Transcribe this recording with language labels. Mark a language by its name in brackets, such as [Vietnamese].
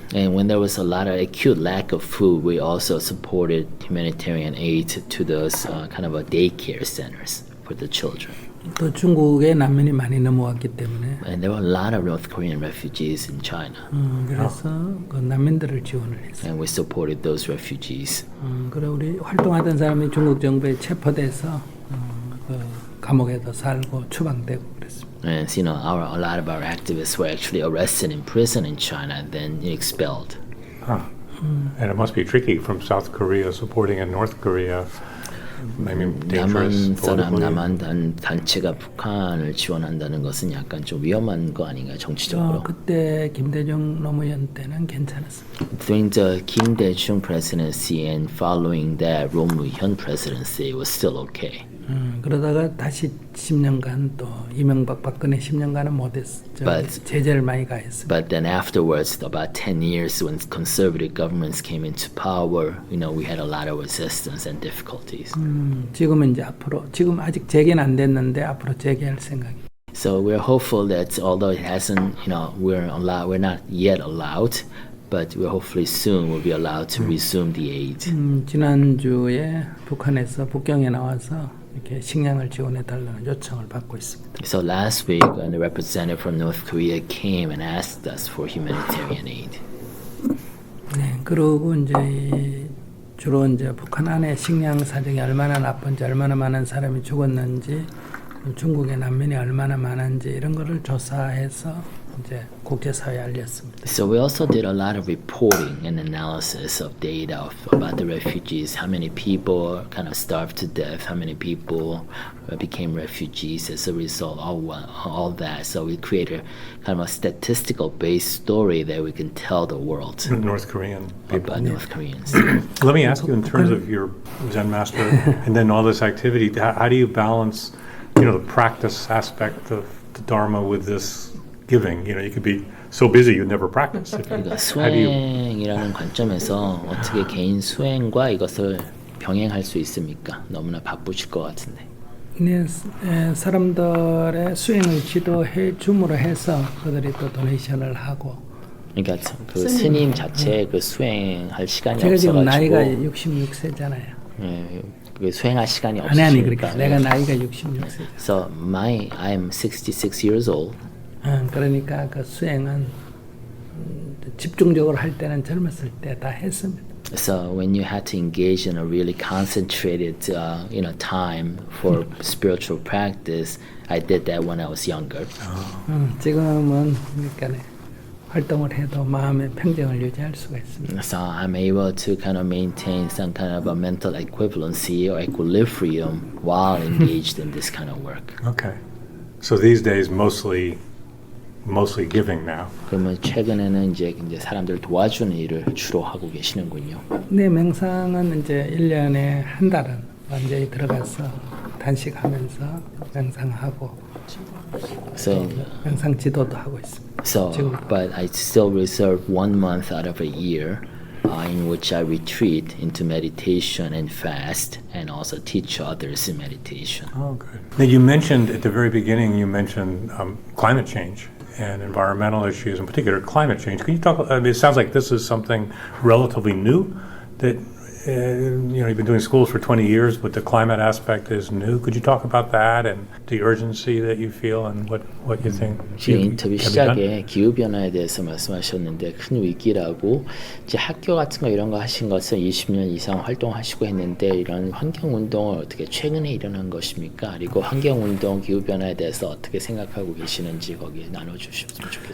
[English] And when there was a lot of acute lack of food, we also supported humanitarian aid to those kind of daycare centers for the children. [Korean] 또 중국에 난민이 많이 넘어왔기 때문에. [English] And there were a lot of North Korean refugees in China. [Korean] 그래서 그 난민들을 지원을 했어요. [English] And we supported those refugees. [Korean] 그리고 우리 활동하던 사람이 중국 정부에 체포돼서 그 감옥에도 살고 추방되고 그랬습니다. [English] And a lot of our activists were actually arrested in prison in China and then expelled. And it must be tricky from South Korea supporting in North Korea. I mean, dangerous politically. [Korean] 남한 단체가 북한을 지원한다는 것은 약간 좀 위험한 거 아닌가요, 정치적으로? 그때 김대중 노무현 때는 괜찮았습니다. [English] During the Kim Dae-jung presidency and following that Roh Moo-hyun presidency, it was still okay. [Korean] 그러다가 다시 10년간 또 이명박 박근혜 10년간은 못했어. 제재를 많이 가했습니다. [English] But then afterwards, about 10 years when conservative governments came into power, we had a lot of resistance and difficulties. [Korean] 지금은 이제 지금 아직 재개는 안 됐는데 앞으로 재개할 생각입니다. [English] So we're hopeful that although it hasn't, we're not yet allowed, but we're hopefully soon will be allowed to resume the aid. [Korean] 지난주에 북한에서 북경에 나와서 이렇게 식량을 지원해 달라는 요청을 받고 있습니다. [English] So last week, when the representative from North Korea came and asked us for humanitarian aid. [Korean] 네, 그리고 이제 주로 이제 북한 안에 식량 사정이 얼마나 나쁜지, 얼마나 많은 사람이 죽었는지, 중국의 난민이 얼마나 많은지 이런 거를 조사해서 이제 국제사회에 알렸습니다. [English] So we also did a lot of reporting and analysis of data about the refugees, how many people kind of starved to death, how many people became refugees as a result of all that. So we created kind of a statistical based story that we can tell the world North Korean people. about North Koreans. Let me ask you, in terms of your Zen master and then all this activity, how do you balance, the practice aspect of the Dharma with this giving? You could be so busy you never practice. [Korean] 그러니까 수행이라는 관점에서 어떻게 개인 수행과 이것을 병행할 수 있습니까? 너무나 바쁘실 것 같은데. 네, 사람들의 수행을 지도해 줌으로 해서 그들이 또 도네이션을 하고. 그러니까 그 스님 자체 그 수행할 시간이 제가 지금 없어가지고. 나이가 66세잖아요. 예, 그 수행할 시간이 아니 없으니까. 그러니까 내가 나이가 66세. [English] So I'm 66 years old. [Korean] 그러니까 그 수행은 집중적으로 할 때는 젊었을 때 다 했습니다. [English] So when you had to engage in a really concentrated, time for spiritual practice, I did that when I was younger. [Korean] 지금은 그러니까 활동을 해도 마음의 평정을 유지할 수가 있습니다. [English] So I'm able to kind of maintain some kind of a mental equivalency or equilibrium while engaged in this kind of work. Okay. So these days, mostly giving now. [Korean] 그러면 최근에는 이제 사람들 도와주는 일을 주로 하고 계시는군요. 네, 명상은 이제 1년에 한 달은 완전히 들어가서 단식하면서 명상하고 [English] So, [Korean] 명상 지도도 하고 있습니다. [English] but I still reserve 1 month out of a year in which I retreat into meditation and fast and also teach others in meditation. Oh, good. Now you mentioned at the very beginning, climate change and environmental issues, in particular climate change. Can you talk? It sounds like this is something relatively new that you've been doing schools for 20 years, but the climate aspect is new. Could you talk about that and the urgency that you feel and what you think [Korean] 지금 인터뷰 [English] can be done? [Korean] 시작에 기후변화에 대해서 말씀하셨는데 큰 위기라고 이제 학교 같은 거 이런 거 하신 것은 20년 이상 활동하시고 했는데 이런 환경운동을 어떻게 최근에 일어난 것입니까? 그리고 환경운동, 기후변화에 대해서 어떻게 생각하고 계시는지 거기에 나눠주셨으면 좋겠습니다.